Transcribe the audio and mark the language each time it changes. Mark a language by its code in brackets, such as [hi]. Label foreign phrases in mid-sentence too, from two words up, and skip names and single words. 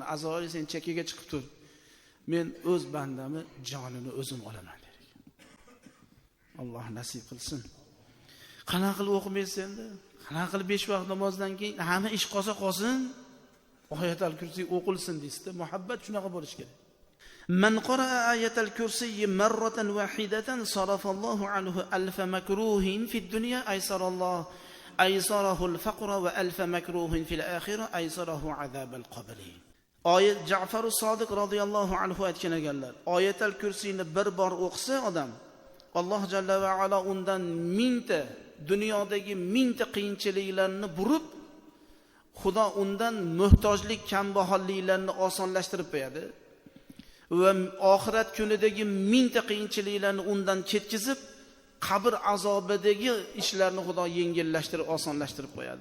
[uz] Azroil sen chekkaga chiqib tur. Men o'z bandamni jonini o'zim olaman der ekan. Alloh nasib qilsin. Qanaqa qilib o'qimaysiz endi? Qanaqa qilib 5 vaqt namozdan keyin hamma ish qolsin, [ar] آية الكرسي [uz] o'qilsin deysiz-da. Muhabbat shunaqa bo'lish kerak. [ar] من قرأ آية الكرسي مرة واحدة صرف الله عنه ألف مكروه في الدنيا أيسر الله أيسره الفقر وألف مكروه في الآخرة أيسره عذاب القبر. [uz] Oyat Ja'far as-Sodiq [ar] رضي الله عنه [uz] aytgan ekanlar. Ayatal kursiyni bir bor o'qisa odam, Alloh [ar] جل وعلا [uz] undan 1000 ta dunyodagi 1000 ta qiyinchiliklarni burib, Xudo undan muhtojlik, kambag'alliklarni osonlashtirib qo'yadi va oxirat kunidagi 1000 ta qiyinchiliklarni undan ketkizib, qabr azobidagi ishlarni Xudo yengillashtirib, osonlashtirib qo'yadi.